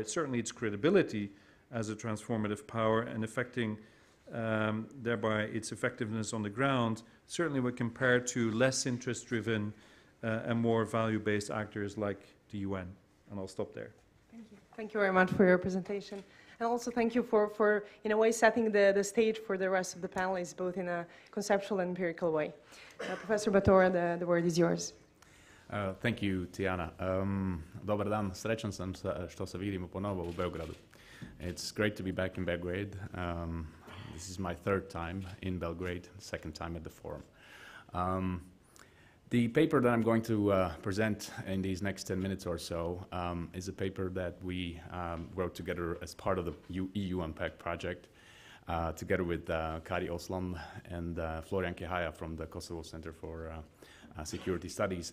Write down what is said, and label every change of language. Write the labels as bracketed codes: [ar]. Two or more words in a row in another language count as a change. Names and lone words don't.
[en] It's certainly its credibility as a transformative power and affecting thereby its effectiveness on the ground, certainly when compared to less interest-driven and more value-based actors like the UN. And I'll stop there. Thank you. Thank you very much for your presentation. And also thank you for in a way, setting the stage for the rest of the panelists, both in a conceptual and empirical way. Professor Bátora, the word is yours. Thank you, Tijana. [sr] Dobar dan, srećan sam što se vidimo ponovo u Beogradu. [en] It's great to be back in Belgrade. This is my 3rd time in Belgrade, 2nd time at the forum. The paper that I'm going to present in these next 10 minutes or so is a paper that we wrote together as part of the EU Unpack project, together with Kari Oslan and Florian Kehaja from the Kosovo Center for Security Studies.